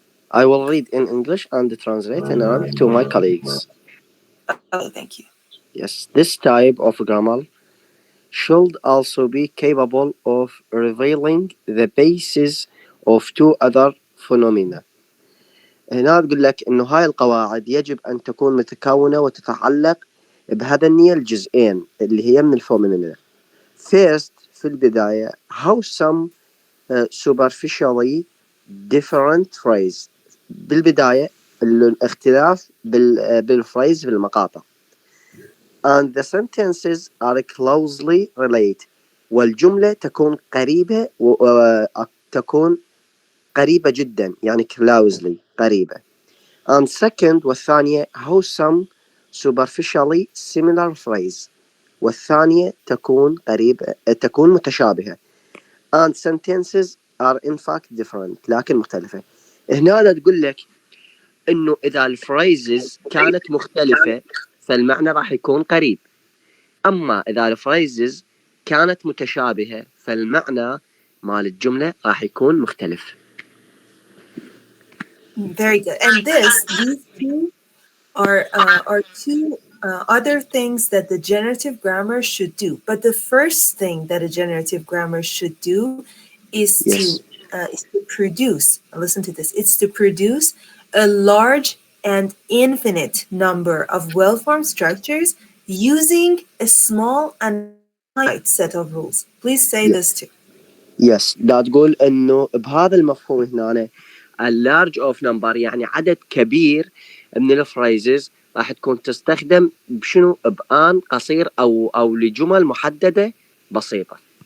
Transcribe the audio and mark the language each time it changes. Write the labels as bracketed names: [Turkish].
[English] I will read in English and translate in Arabic to my colleagues. Okay, thank you. Yes, this type of grammar should also be capable of revealing the basis of two other phenomena. [Arabic] هنا تقول لك إنه هاي القواعد يجب أن تكون متكونة وتتعلق بهذني الجزئين اللي هي من الفومينينا. [English] First [Arabic] في البداية [English] how some superficially different phrase. [Arabic] بالبداية الاختلاف بالفريز بالمقاطع. [English] And the sentences are closely related. [Arabic] والجملة تكون قريبة تكون قريبة جدا يعني closely قريبة. [English] And second [Arabic] والثانية [English] how some superficially similar phrase. [Arabic] والثانية تكون قريبة تكون متشابهة. [English] And sentences are in fact different [Arabic] لكن مختلفة. هنا تقول لك انه اذا الفريزز كانت مختلفة فالمعنى راح يكون قريب. اما اذا الفريزز كانت متشابهة فالمعنى مال الجملة راح يكون مختلف. [English] Very good. And these two are two other things that the generative grammar should do. But the first thing that a generative grammar should do Yes. is to produce. Listen to this. It's to produce a large and infinite number of well-formed structures using a small and finite set of rules. Please say Yes. this too. Yes. [Arabic] دا تقول انه بهذا المفهوم هنا [English] a large of number [Arabic] يعني عدد كبير من الفريزز راح تكون تستخدم بشنو بآن قصير او لجمل محددة بسيطة.